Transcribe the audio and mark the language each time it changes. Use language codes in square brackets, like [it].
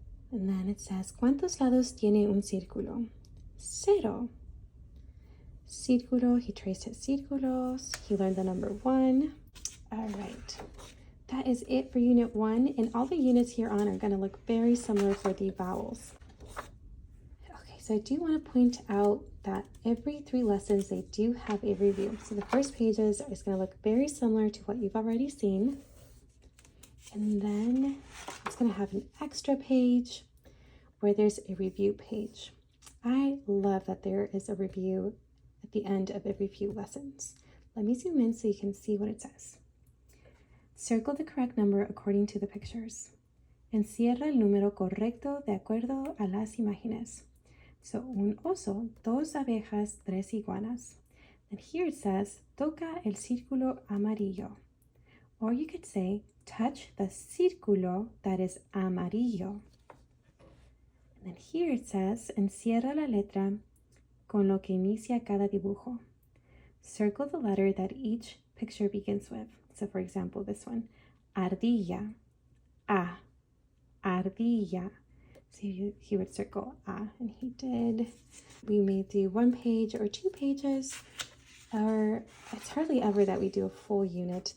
[en] And then it says, [es] ¿cuántos lados tiene un círculo? 0. [en] Círculo, he traced his círculos. He learned the number 1. All right. That is it for Unit 1. And all the units here on are going to look very similar for the vowels. Okay, so I do want to point out that every 3 lessons, they do have a review. So the first pages is going to look very similar to what you've already seen. And then it's going to have an extra page where there's a review page. I love that there is a review at the end of every few lessons. Let me zoom in so you can see what it says. Circle the correct number according to the pictures. [es] Encierra el número correcto de acuerdo a las imágenes. So, un oso, 2 abejas, 3 iguanas. [en] And here it says, [es] toca el círculo amarillo. [en] Or you could say, touch the círculo that is amarillo. And then here it says, [es] encierra la letra con lo que inicia cada dibujo. [en] Circle the letter that each picture begins with. So for example, this one, ardilla, a, ardilla. So he would circle A, and he did. We may do 1 page or 2 pages, or it's hardly ever that we do a full unit.